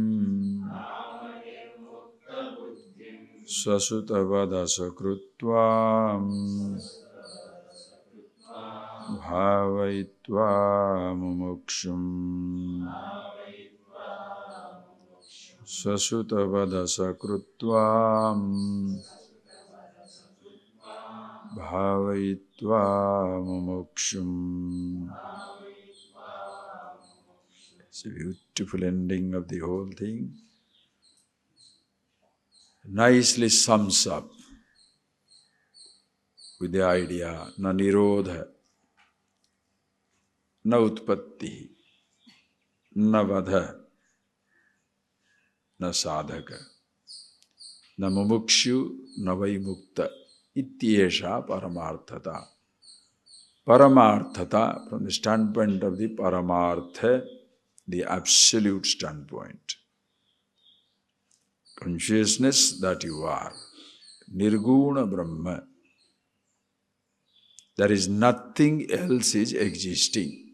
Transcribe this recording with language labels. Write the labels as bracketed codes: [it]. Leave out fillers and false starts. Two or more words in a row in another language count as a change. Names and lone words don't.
[sa] swasutavadasa bhavaitva mumukshum swasutavadasa bhavaitva mumukshum. [en] It's a beautiful ending of the whole thing. Nicely sums up with the idea, [sa] na nirodha, na utpatti, na vadha, na sadhaka, na mumukshu, na vaimukta, ityesha paramarthata. Paramarthata, [en] from the standpoint of the paramartha, the absolute standpoint. Consciousness that you are. [sa] Nirguna Brahma. [en] There is nothing else is existing.